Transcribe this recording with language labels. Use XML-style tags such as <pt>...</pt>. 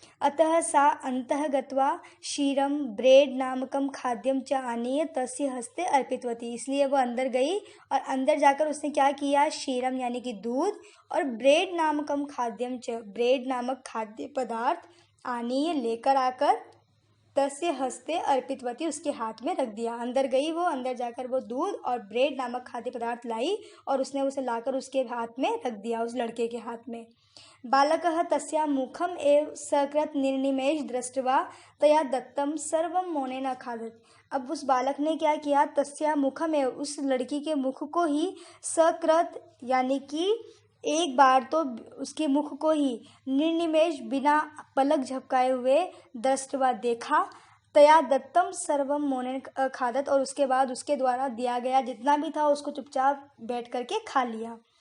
<sa>अतः सा अंतः गत्वा क्षीरम ब्रेड नामकम खाद्यम च आनीय तस्य हस्ते अर्पितवती,</sa> <hi>इसलिए वो अंदर गई और अंदर जाकर उसने क्या किया, क्षीरम यानी कि दूध और</hi> <sa>ब्रेड नामकम खाद्यम च,</sa> <hi>ब्रेड नामक खाद्य पदार्थ आनीय लेकर आकर</hi> <sa>तस्य हस्ते अर्पितवती,</sa> <hi>उसके हाथ में रख दिया। अंदर गई वो, अंदर जाकर वो दूध और ब्रेड नामक खाद्य पदार्थ लाई और उसने उसे लाकर उसके हाथ में रख दिया, उस लड़के के हाथ में।</hi> <sa>बालकः तस्याः मुखम् एव सकृत् निर्निमेष दृष्ट्वा तया दत्तं सर्वं मौनेन अखादत्।</sa> <hi>अब उस बालक ने क्या किया,</hi> <sa>तस्याः मुखम् एव,</sa> <hi>उस लड़की के मुख को ही, सकृत् यानी कि एक बार तो उसके मुख को ही, निर्निमेष बिना पलक झपकाए हुए, दृष्ट्वा देखा,</hi> <sa>तया दत्तम सर्वम मौनेन अखादत्,</sa> <hi>और उसके बाद उसके द्वारा दिया गया जितना भी था उसको चुपचाप बैठ करके खा लिया।</hi>